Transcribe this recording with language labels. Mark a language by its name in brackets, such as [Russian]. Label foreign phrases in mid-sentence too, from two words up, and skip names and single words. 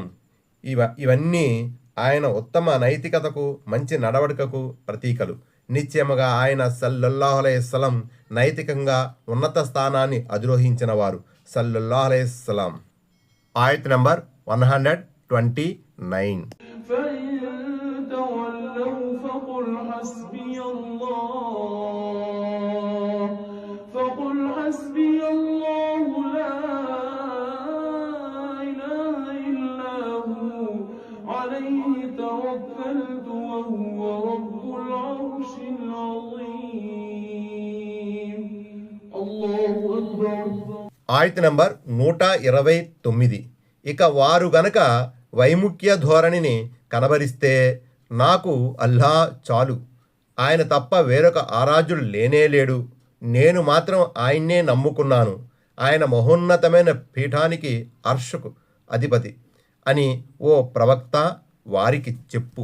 [Telugu] ఇవన్నీ ఆయన ఉత్తమ నైతికతకు, మంచి నడవడికకు ప్రతీకలు. నిశ్చయముగా ఆయన [Arabic] صلى الله عليه وسلم [Telugu] నైతికంగా ఉన్నత స్థానాన్ని అధిరోహించిన వారు. [Arabic] صلى الله عليه وسلم. ఆయత్ నంబర్ 129. فإن تولوا فقل حسبي الله لا إله إلا هو عليه توكلت وهو رب العرش العظيم. الله أكبر. [Telugu] ఆయత్ నంబర్ 129. ఇక వారు గనక వైముఖ్య ధోరణిని కనబరిస్తే నాకు అల్లా చాలు, ఆయన తప్ప వేరొక ఆరాధ్యుడు లేనేలేడు, నేను మాత్రం ఆయన్నే నమ్ముకున్నాను, ఆయన మహోన్నతమైన పీఠానికి అర్షకు అధిపతి అని ఓ ప్రవక్త వారికి చెప్పు.